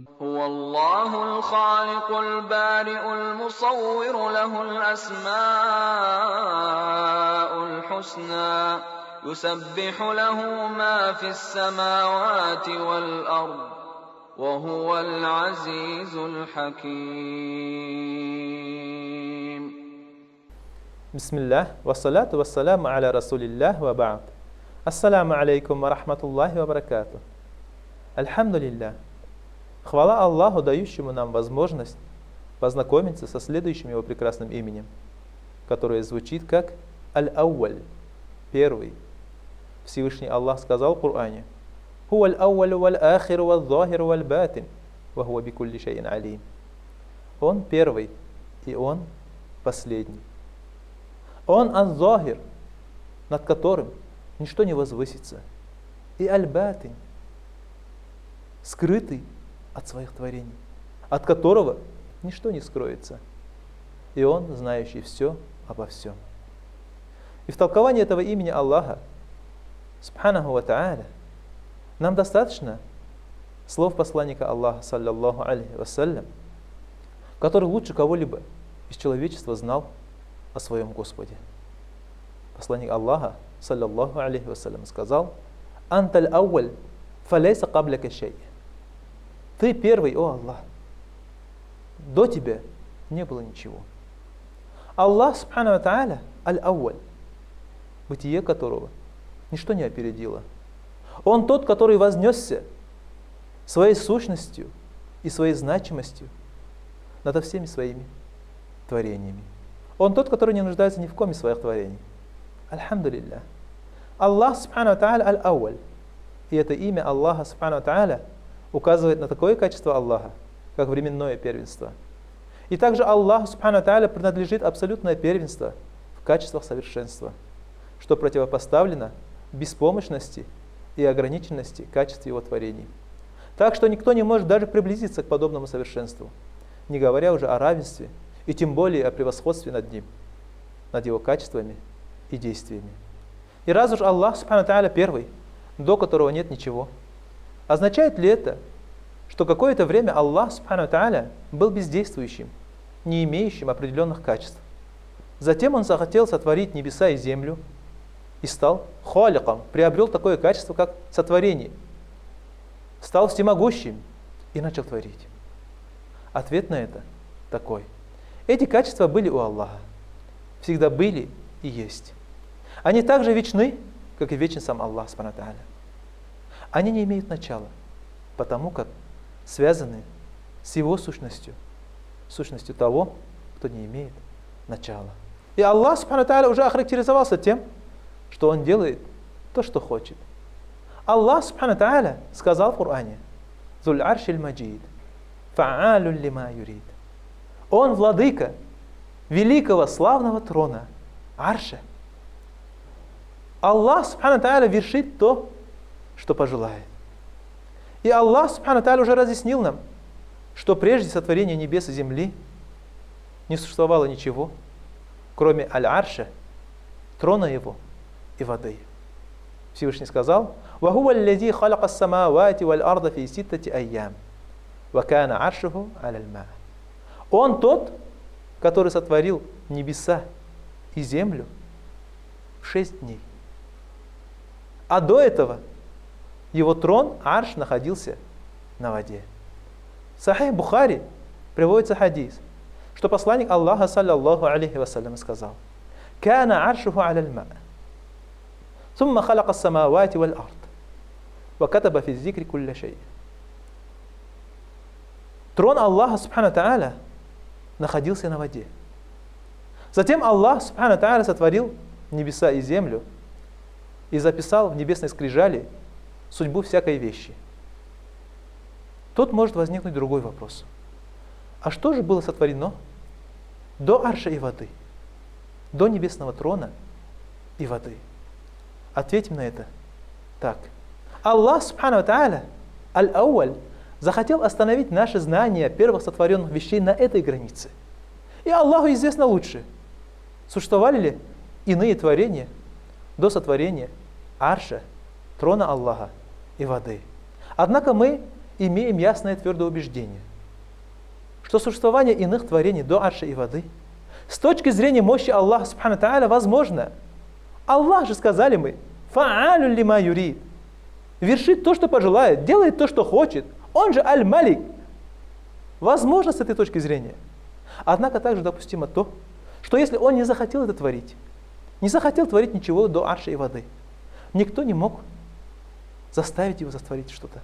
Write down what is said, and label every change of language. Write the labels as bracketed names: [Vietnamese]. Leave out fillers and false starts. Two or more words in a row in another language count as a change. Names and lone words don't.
[Arabic] هو الله الخالق البارئ المصور له الأسماء الحسنى يسبح له ما في السماوات والأرض وهو العزيز الحكيم. بسم الله والصلاة والسلام على رسول الله وبعد. السلام عليكم ورحمة الله وبركاته. [Russian] Альхамдулилля. Хвала Аллаху, дающему нам возможность познакомиться со следующим его прекрасным именем, которое звучит как Аль-Ауаль, первый. Всевышний Аллах сказал в Коране: [Arabic] «هو الأول والآخر والظاهر والباطن وهو بكل شيء عليم». [Russian] Он первый, и он последний. Он ан-захир, над которым ничто не возвысится, и аль-батин, скрытый от своих творений, от которого ничто не скроется, и он, знающий все обо всем. И в толковании этого имени Аллаха, [Arabic] سبحانه وتعالى, [Russian] нам достаточно слов посланника Аллаха, [Arabic] صلى الله عليه وسلم, [Russian] который лучше кого-либо из человечества знал о своем Господе. Посланник Аллаха, [Arabic] صلى الله عليه وسلم, [Russian] сказал: [Arabic] «أنت الأول فليس قبلك شيء». [Russian] Ты первый, о Аллах. До тебя не было ничего. Аллах, [Arabic] سبحانه وتعالى, [Russian] аль-ауаль, бытие которого ничто не опередило. Он тот, который вознесся своей сущностью и своей значимостью над всеми своими творениями. Он тот, который не нуждается ни в ком из своих творений. Альхамдулилля. Аллах, [Arabic] سبحانه وتعالى, [Russian] аль-ауаль. И это имя Аллаха, [Arabic] سبحانه وتعالى, [Russian] указывает на такое качество Аллаха, как временное первенство. И также Аллаху, [Arabic] سبحانه وتعالى, [Russian] принадлежит абсолютное первенство в качествах совершенства, что противопоставлено беспомощности и ограниченности качеств его творений. Так что никто не может даже приблизиться к подобному совершенству, не говоря уже о равенстве и тем более о превосходстве над ним, над его качествами и действиями. И раз уж Аллах, [Arabic] سبحانه وتعالى, [Russian] первый, до которого нет ничего, означает ли это, что какое-то время Аллах, [Arabic] سبحانه وتعالى, [Russian] был бездействующим, не имеющим определенных качеств? Затем Он захотел сотворить небеса и землю и стал халиком, приобрел такое качество, как сотворение, стал всемогущим и начал творить. Ответ на это такой: эти качества были у Аллаха, всегда были и есть. Они так же вечны, как и вечен сам Аллах, [Arabic] سبحانه وتعالى. [Russian] Они не имеют начала, потому как связаны с его сущностью, сущностью того, кто не имеет начала. И Аллах, [Arabic] سبحانه وتعالى, [Russian] уже охарактеризовался тем, что Он делает то, что хочет. Аллах, [Arabic] سبحانه وتعالى, [Russian] сказал в Коране: [Arabic] «ذو العرش المجيد فعال لما يريد». [Russian] Он владыка великого славного трона, арша. Аллах, [Arabic] سبحانه وتعالى, [Russian] вершит то, что пожелает. И Аллах, [Arabic] سبحانه وتعالى, [Russian] уже разъяснил нам, что прежде сотворения небес и земли не существовало ничего, кроме аль-арша, трона его и воды. Всевышний сказал: [Arabic] «وهو الذي خلق السماوات والأرض في ستة أيام وكان عرشه الماء». [Russian] Он тот, который сотворил небеса и землю в 6 дней. А до этого его трон, арш, находился на воде. В Сахих Бухари приводится хадис, что посланник Аллаха, [Arabic] صلى الله عليه وسلم, [Russian] сказал: [Arabic] «كان عرشه الماء ثم خلق السماوات والأرض وكتب في الذكر كل شيء». [Russian] Трон Аллаха, [Arabic] سبحانه وتعالى, [Russian] находился на воде. Затем Аллах, [Arabic] سبحانه وتعالى, [Russian] сотворил небеса и землю и записал в небесной скрижали судьбу всякой вещи. Тут может возникнуть другой вопрос: а что же было сотворено до арша и воды, до небесного трона и воды? Ответим на это так. Аллах, [Arabic] سبحانه وتعالى, [Russian] аль-ауаль, захотел остановить наше знание первых сотворенных вещей на этой границе. И Аллаху известно лучше, существовали ли иные творения до сотворения арша, трона Аллаха и воды. Однако мы имеем ясное и твердое убеждение, что существование иных творений до арша и воды с точки зрения мощи Аллаха [Arabic] سبحانه تعالى [Russian] возможно. Аллах же, сказали мы, [Arabic] فعال لما يريد, [Russian] вершит то, что пожелает, делает то, что хочет. Он же аль-малик. Возможно с этой точки зрения. Однако также допустимо то, что если он не захотел это творить, не захотел творить ничего до арша и воды, никто не мог заставить его сотворить что-то.